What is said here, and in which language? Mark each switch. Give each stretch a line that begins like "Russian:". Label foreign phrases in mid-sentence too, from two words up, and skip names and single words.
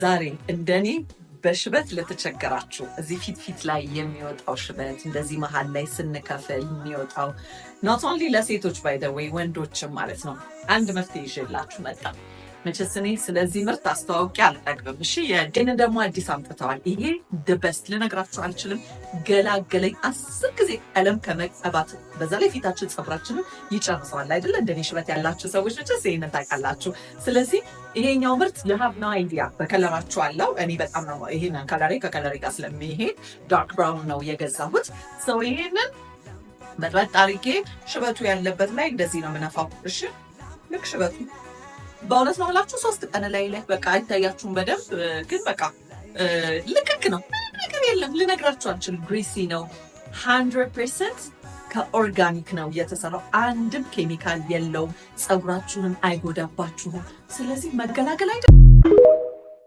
Amharic: ዛሬ እንደኔ በሽበት ለተቸገራችሁ እዚህ ፊት ላይ የሚወጣው ሽበት እንደዚህ መሃል ላይ ስንከፍል የሚወጣው
English: not only
Amharic: ለሴቶች
English: by the way
Amharic: ወንዶችም ማለት ነው አንድ መፍትሄ ይዤላችሁ መጣ። መቼስ እኔ ስለዚህ ምርት አስተዋውቄ አልጠግብም። እሺ የዴን ደግሞ አዲስ አምጥተዋል። ይሄ
English: the best
Amharic: ልነግራችሁ አልችልም። ገላገለኝ 10 ጊዜ ቀለም ከመቀባት በዛ ላይ ፊታችን ጸጉራችንን ይጨርሰዋል አይደል? እንደኔ ሽበት ያላችሁ ሰዎች መቼስ ይሄንን ታውቃላችሁ። ስለዚህ ይሄኛው ምርት
English: you have no idea
Amharic: በከለራችሁ አለው። እኔ በጣም ነው ይሄንን ከለሬ ከከለሬ ጋር ስለሚሄድ
English: dark brown
Amharic: ነው የገዛሁት። so ይሄንን በጣም አድርጌ ሽበቱ ያለበት ላይ እንደዚህ ነው የምነፋው። እሺ ልክ ሽበቱ በእውነት ነው ብላችሁ 3 ቀን ላይ በቃ አይታያችሁም በደንብ ግን በቃ ልክክ ነው ነገር የለም ልነግራችሁ አልችልም። ግሪሲ ነው 100% ከኦርጋኒክ ነው የተሰራው። አንድም ኬሚካል የለውም። ጸጉራችሁን አይጎዳባችሁም። ስለዚህ መገላገል አይደለም